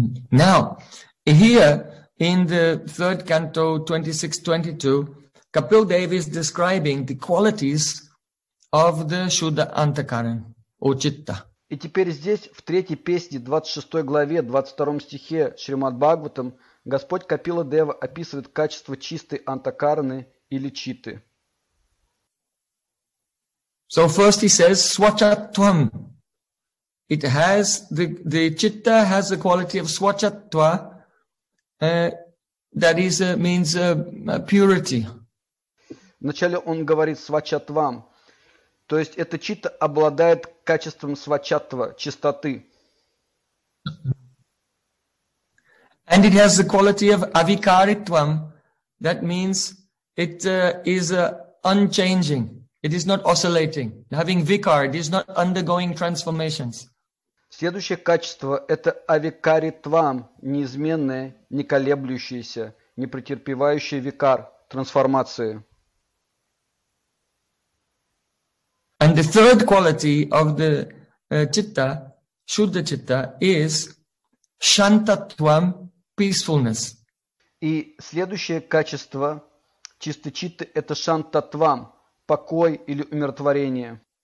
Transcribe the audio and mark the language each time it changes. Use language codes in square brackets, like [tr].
[en] Now, here in the third canto 26-22, Kapil Devi is describing the qualities of the Shuddha Antakaran, or Chitta. [ru] И теперь здесь, в третьей песне, 26 главе, 22 стихе Шримад Бхагаватам, Господь Капила Дева описывает качество чистой антакарны или читы. [en] So first he says, Swachattvam. It has, the chitta has the quality of swachattva, that is, means purity. [ru] Вначале он говорит свачатвам. То есть эта читта обладает качеством свачатва, чистоты. [en] And it has the quality of avikaritvam. That means it is unchanging. It is not oscillating. Having vikar, it is not undergoing transformations. [ru] Следующее качество – это авикаритвам, неизменное, не колеблющееся, не претерпевающее викар, трансформации. [en] And the third quality of the citta, shuddha citta, is shantatvam, peacefulness. [ru] И следующее качество чистой читты – это шантатвам, покой или умиротворение.